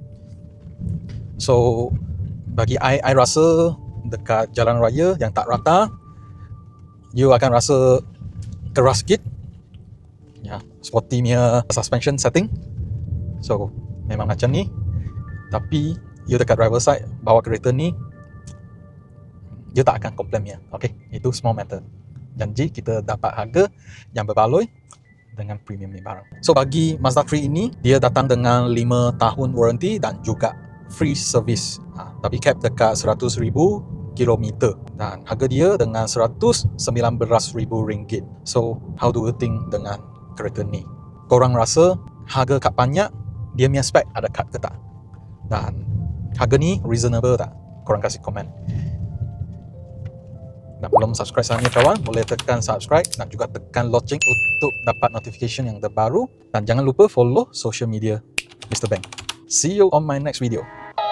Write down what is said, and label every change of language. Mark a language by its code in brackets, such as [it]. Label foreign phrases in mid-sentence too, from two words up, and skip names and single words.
[ms] So bagi I rasa dekat jalan raya yang tak rata, you akan rasa keras sikit. Ya, sporty punya [en] suspension setting. [ms] So memang macam ni. Tapi you dekat driver side bawa kereta ni, you tak akan komplain ya. Okay, itu [en] small matter. [ms] Janji kita dapat harga yang berbaloi dengan premium ni barang. So bagi Mazda 3 ini, dia datang dengan 5 tahun warranty dan juga [en] free service. [ms] Tapi cap dekat 100,000 kilometer dan harga dia dengan RM119,000. [en] So how do you think [ms] dengan kereta ni? Korang rasa harga kad banyak, dia punya spek ada kad ke tak? Dan harga ni reasonable tak? Korang kasih komen. Dan belum subscribe sekarang ni kawan, boleh tekan subscribe dan juga tekan lonceng untuk dapat notification yang terbaru. Dan jangan lupa [en] follow social media Mr. Bang. See you on my next video.